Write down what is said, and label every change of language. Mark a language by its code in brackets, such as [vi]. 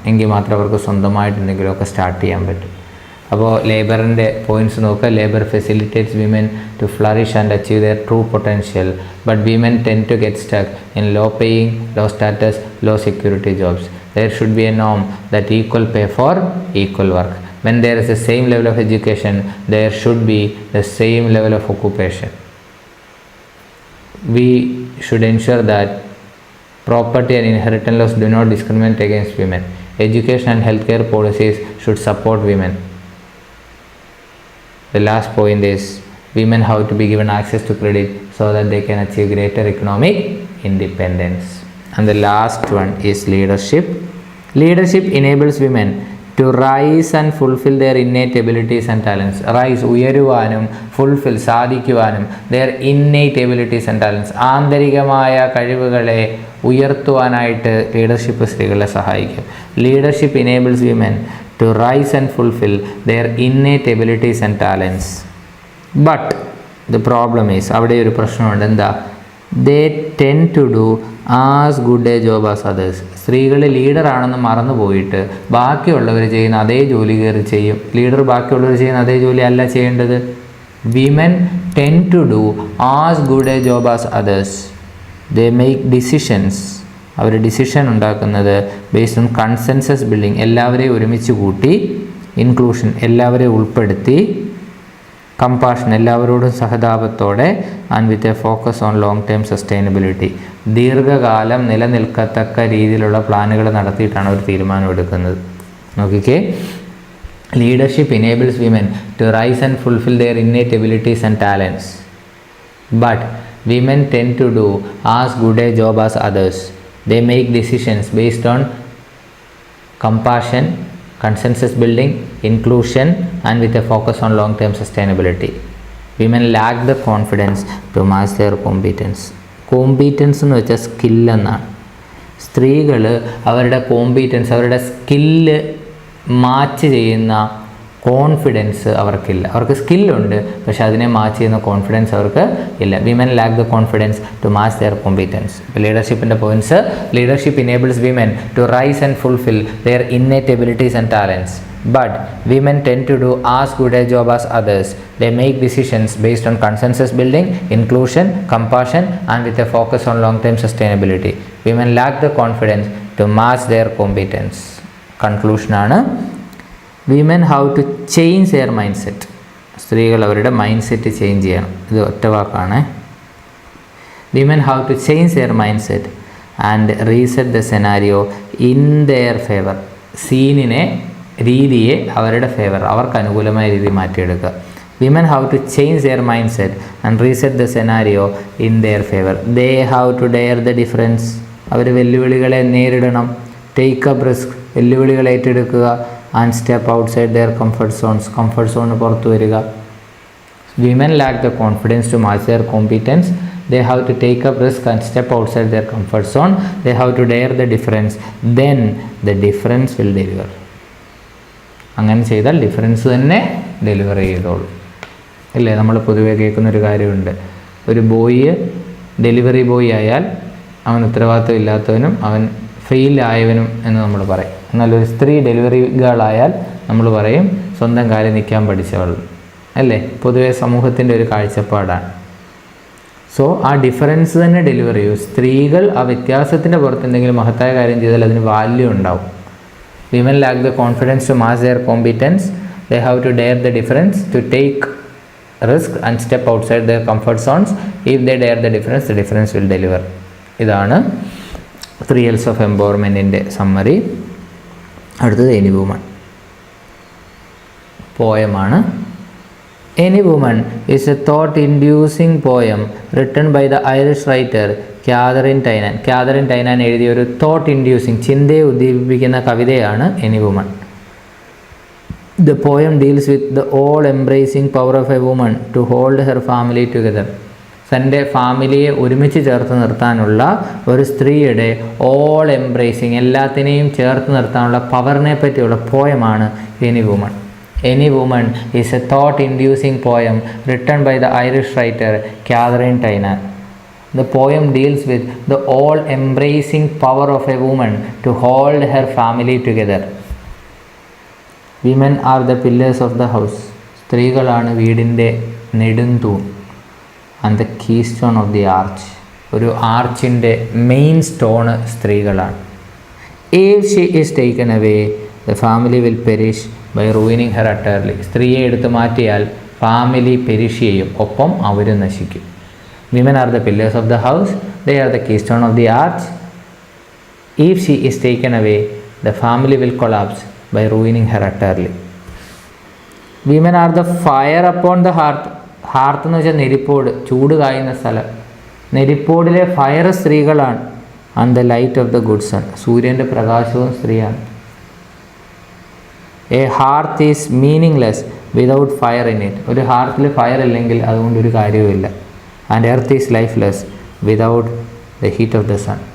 [ml] എങ്കിൽ മാത്രമേ അവർക്ക് സ്വന്തമായിട്ട് എന്തെങ്കിലുമൊക്കെ സ്റ്റാർട്ട് ചെയ്യാൻ പറ്റും. അപ്പോൾ ലേബറിൻ്റെ പോയിൻറ്റ്സ് നോക്കുക. [en] Labour facilitates women to flourish and achieve there true potential, but women tend to get stuck in law paying, law status, law security jobs. There should be A Noam that equal pay for equal work. When there is the same level of education, there should be the same level of occupation. We should ensure that property and inheritance laws do not discriminate against women. Education and healthcare policies should support women. The last point is women have to be given access to credit so that they can achieve greater economic independence. And the last one is leadership. Leadership enables women to rise and fulfill their innate abilities and talents. Rise, [ml] ഉയരുവാനും fulfil, സാധിക്കുവാനും [en] their innate abilities and talents, [ml] ആന്തരികമായ കഴിവുകളെ ഉയർത്തുവാനായിട്ട് leadership സ്ത്രീകളെ സഹായിക്കും. [en] Leadership enables women to rise and fulfill their innate abilities and talents. But the problem is, [ml] അവിടെ ഒരു പ്രശ്നമുണ്ട്. എന്താ? [en] they tend to do as good a job as others. [ml] സ്ത്രീകൾ ലീഡറാണെന്ന് മറന്നു പോയിട്ട് ബാക്കിയുള്ളവർ ചെയ്യുന്ന അതേ ജോലി കയറി ചെയ്യും. ലീഡർ ബാക്കിയുള്ളവർ ചെയ്യുന്ന അതേ ജോലി അല്ല ചെയ്യേണ്ടത്. [en] Women tend to do as good a job as others. They make decisions. [ml] Our decision ഉണ്ടാക്കുന്നത് [en] based on consensus building, [ml] എല്ലാവരെയും ഒരുമിച്ച് കൂട്ടി, [en] inclusion, [ml] എല്ലാവരെയും ഉൾപ്പെടുത്തി, [en] compassion, [ml] എല്ലാവരോടും സഹതാപത്തോടെ, [en] And with a focus on long term sustainability. [ml] ദീർഘകാലം നിലനിൽക്കത്തക്ക രീതിയിലുള്ള പ്ലാനുകൾ നടത്തിയിട്ടാണ് അവർ തീരുമാനമെടുക്കുന്നത്. നോക്കിക്കേ, [en] Leadership enables women to rise and fulfill their innate abilities and talents. But women tend to do as good a job as others. They make decisions based on compassion, consensus building, inclusion, and with a focus on long-term sustainability. Women lack the confidence to match their competence. [ml] Competence എന്ന് വെച്ചാൽ സ്കില്ലെന്നാണ്. സ്ത്രീകൾ അവരുടെ competence, അവരുടെ skill match ചെയ്യുന്ന confidence അവർക്കില്ല. അവർക്ക് സ്കില്ലുണ്ട്, പക്ഷെ അതിനെ മാച്ച് ചെയ്യുന്ന കോൺഫിഡൻസ് അവർക്ക് ഇല്ല. [en] Women lack the confidence to match their competence. [ml] ഇപ്പോൾ ലീഡർഷിപ്പിൻ്റെ points: [en] Leadership enables women to rise and fulfill their innate abilities and talents. But women tend to do as good a job as others. They make decisions based on consensus building, inclusion, compassion, and with a focus on long-term sustainability. Women lack the confidence to match their competence. Conclusion ആണ്, women have to change their mindset. [ml] സ്ത്രീകൾ അവരുടെ mind set change ചെയ്യണം. ഇത് ഒറ്റ വാക്കാണ്. [en] Women have to change their mindset and reset the scenario in their favor. [ml] സീനിനെ, രീതിയെ അവരുടെ favour, അവർക്ക് അനുകൂലമായ രീതി മാറ്റിയെടുക്കുക. [en] Women have to change their mind set and reset the scenario in their favour. They have to dare the difference. [ml] അവർ വെല്ലുവിളികളെ നേരിടണം. [en] take up risk, [ml] വെല്ലുവിളികൾ ഏറ്റെടുക്കുക. [en] and step outside their comfort zones, [ml] comfort സോണിന് പുറത്തു വരിക. [en] Women lack the confidence to match their competence. They have to take up risk and step outside their comfort zone. They have to dare the difference. Then the difference will deliver. [ml] അങ്ങനെ ചെയ്താൽ difference തന്നെ deliver ചെയ്തോളൂ. ഇല്ലേ, നമ്മൾ പൊതുവേ കേൾക്കുന്നൊരു കാര്യമുണ്ട്, ഒരു boy delivery boy ആയാൽ അവൻ ഉത്തരവാദിത്വം ഇല്ലാത്തവനും അവൻ ഫെയിൽ ആയവനും എന്ന് നമ്മൾ പറയും. എന്നാൽ ഒരു സ്ത്രീ ഡെലിവറി ഗേളായാൽ നമ്മൾ പറയും സ്വന്തം കാലിൽ നിൽക്കാൻ പഠിച്ചവൾ. അല്ലേ, പൊതുവേ സമൂഹത്തിൻ്റെ ഒരു കാഴ്ചപ്പാടാണ്. സോ ആ ഡിഫറൻസ് തന്നെ ഡെലിവർ ചെയ്യൂ. സ്ത്രീകൾ ആ വ്യത്യാസത്തിൻ്റെ പുറത്ത് എന്തെങ്കിലും മഹത്തായ കാര്യം ചെയ്താൽ അതിന് വാല്യൂ ഉണ്ടാവും. [en] Women lack the confidence to match their competence. They have to dare the difference, to take risk and step outside their comfort zones. If they dare the difference will deliver. [ml] ഇതാണ് 3 L's of Empowermentൻ്റെ summary. അടുത്തത് any woman പോയമാണ്. [en] Any Woman is a thought-inducing poem written by the Irish writer Catherine Tynan. [ml] Catherine Tynan എഴുതിയ ഒരു thought-inducing, ചിന്തയെ ഉദ്ദീപിപ്പിക്കുന്ന കവിതയാണ് Any Woman. [en] The poem deals with the all-embracing power of a woman to hold her family together. [ml] തൻ്റെ ഫാമിലിയെ ഒരുമിച്ച് ചേർത്ത് നിർത്താനുള്ള ഒരു സ്ത്രീയുടെ ഓൾ എംബ്രേസിങ്, എല്ലാത്തിനെയും ചേർത്ത് നിർത്താനുള്ള പവറിനെ പറ്റിയുള്ള പോയമാണ് Any Woman. [en] Any Woman is a thought-inducing poem written by the Irish writer Catherine Tynan. The poem deals with the all-embracing power of a woman to hold her family together. Women are the pillars of the house. [ml] സ്ത്രീകളാണ് വീടിൻ്റെ നെടുന്തൂൺ. [en] And the keystone of the arch. [ml] ഒരു ആർച്ചിൻ്റെ main stone സ്ത്രീകളാണ്. [en] If she is taken away, the family will perish by ruining her utterly. [ml] സ്ത്രീയെ എടുത്തു മാറ്റിയാൽ family perish ചെയ്യും, ഒപ്പം അവരും നശിക്കും. [en] Women are the pillars of the house. They are the keystone of the arch. If she is taken away, the family will collapse by ruining her utterly. Women are the fire upon the hearth. [ml] Hearth എന്ന് വെച്ചാൽ നെരിപ്പോട്, ചൂട് കായുന്ന സ്ഥലം. നെരിപ്പോടിലെ fire സ്ത്രീകളാണ്. [en] And the light of the good sun. [ml] സൂര്യൻ്റെ പ്രകാശവും സ്ത്രീയാണ്. [en] A hearth is meaningless without fire in it. [ml] ഒരു ഹാർത്തിൽ fire ഇല്ലെങ്കിൽ അതുകൊണ്ടൊരു കാര്യവുമില്ല. [en] And earth is lifeless without the heat of the sun.